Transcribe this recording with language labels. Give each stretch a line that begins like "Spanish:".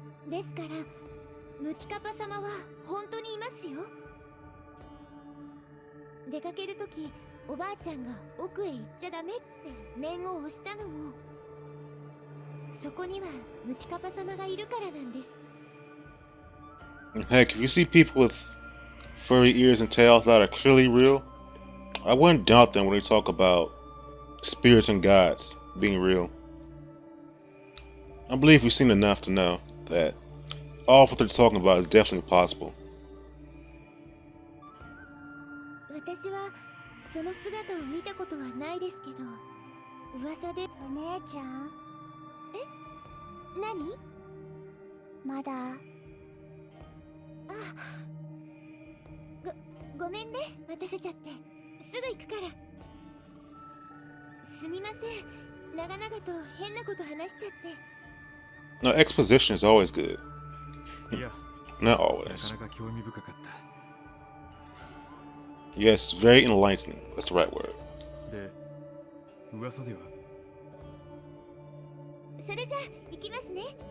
Japanese: ですからムティカパ様は本当にいますよ。出かけるときおばあちゃんが奥へ行っちゃダメって念を押したのもそこにはムティカパ様がいるからなんです。
English: Heck, if you see people with furry ears and tails that are clearly real, I wouldn't doubt them when they talk about spirits and gods being real. I believe we've seen enough to know that all of what they're talking about is definitely possible.
Japanese: 私はその姿を見たことはないですけど、噂で。お姉ちゃん？え？何？まだ。ごめんね、待たせちゃって。すぐ行くから。すみません、長々と変なこと話しちゃって。
English: No, exposition is always good.
Japanese: いや、
English: Not
Japanese: な
English: always.
Japanese: かなか興味深かった。
English: Yes, very enlightening. That's the right word.
Japanese: で、噂ではそれじゃ行きますね。